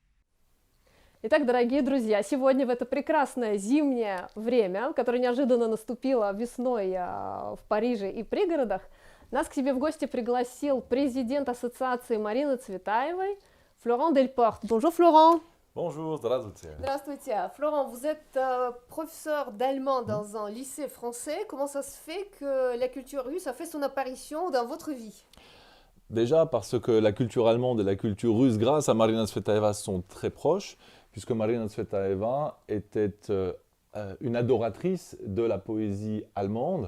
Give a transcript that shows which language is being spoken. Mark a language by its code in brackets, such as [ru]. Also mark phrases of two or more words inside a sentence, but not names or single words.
[ru] Итак, дорогие друзья, сегодня в это прекрасное зимнее время, которое неожиданно наступило весной в Париже и пригородах, нас к себе в гости пригласил президент Ассоциации Марины Цветаевой Florent Delporte. [fr] Bonjour Florent. Bonjour, [ru] здравствуйте. Здравствуйте. [fr] Florent, vous êtes professeur d'allemand dans un lycée français. Comment ça se fait que la culture russe a fait son apparition dans votre vie? Déjà parce que la culture allemande et la culture russe, grâce à Marina Tsvetaeva, sont très proches, puisque Marina Tsvetaeva était une adoratrice de la poésie allemande.